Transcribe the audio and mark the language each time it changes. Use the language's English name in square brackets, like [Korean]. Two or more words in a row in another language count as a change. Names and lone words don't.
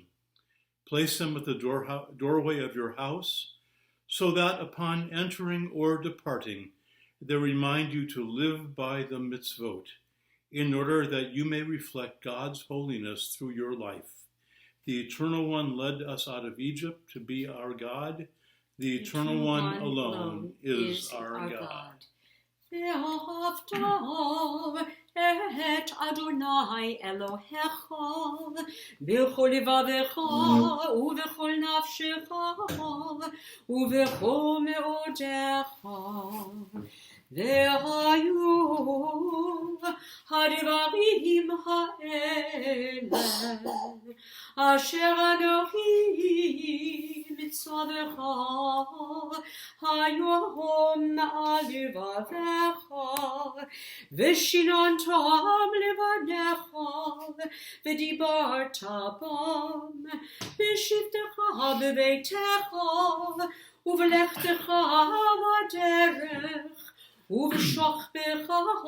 [English] Place them at the doorway of your house, so that upon entering or departing, they remind you to live by the mitzvot, in order that you may reflect God's holiness through your life. The Eternal One led us out of Egypt to be our God. The Eternal One alone is our God. [Hebrew] ואהבת את אדני אלהיך בכל לבבך ובכל נפשך ובכל מאדך. והיו הדברים האלה אשר אנכי מצוך היום על לבבך ושננתם לבניך ודברת בם בשבתך בביתך ובלכתך בדרך ובשוכבך